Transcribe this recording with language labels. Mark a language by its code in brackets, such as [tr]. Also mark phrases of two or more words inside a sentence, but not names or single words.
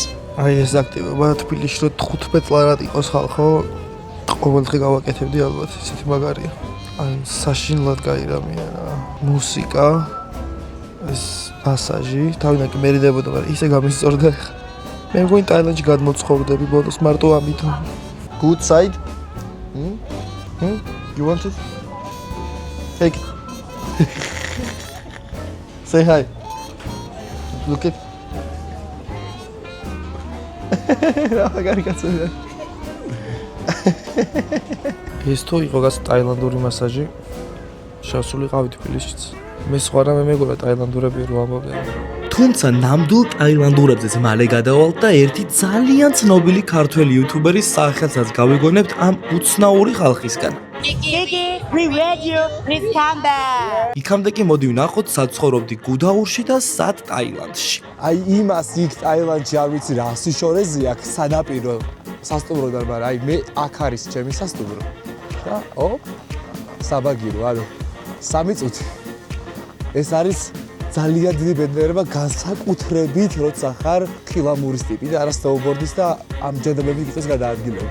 [ka] აი ეს აქტივობა თბილისში რო 15 ლარად იყოს ხალხო, ყოველდღე გავაკეთებდი ალბათ, ისეთი მაგარია. აი საშინლად გაირამია რა. მუსიკა, ეს მასაჟი, თავიდან კი მერიდებოდა, მაგრამ ისე გამისწორდა. მე მგონი ტაილანდში გადმოცხოვრდები ბოლოს მარტო ამიტომ. [en] Good side. You want it? Take it. Say hi. Look it. [ka] რა მაგარი კაცია. ეს თუ იყო გას ტაილანდური მასაჟი. შევსულიყავი თბილისშიც. მე სხვა რამე მეგონა ტაილანდურები რო ამბობდნენ. თუმცა ნამდვილ ტაილანდურებზეც მალე გადავალთ და ერთი ძალიან ცნობილი ქართველი იუთუბერის სახელსაც გავიგონებთ ამ უცნაური ხალხისგან. [en] Gigi, we read you, please come back. [ka] იქამდე კი მოდი ვნახოთ სად ცხოვრობდი გუდაურში და სად ტაილანდში. აი იმას იქ ტაილანდში არ ვიცი რა სიშორეზი აქ სანაპირო სასტუმროდან, მაგრამ აი მე აქ არის ჩემი სასტუმრო. და საბაგირო, ანუ 3 წუთი. ეს არის ძალიან დიდი ბედნიერება განსაკუთრებით, როცა ხარ ხილამურის ტიპი და არა სნოუბორდის და ამ ჯენდლმენები კითხვის გადაადგილებ.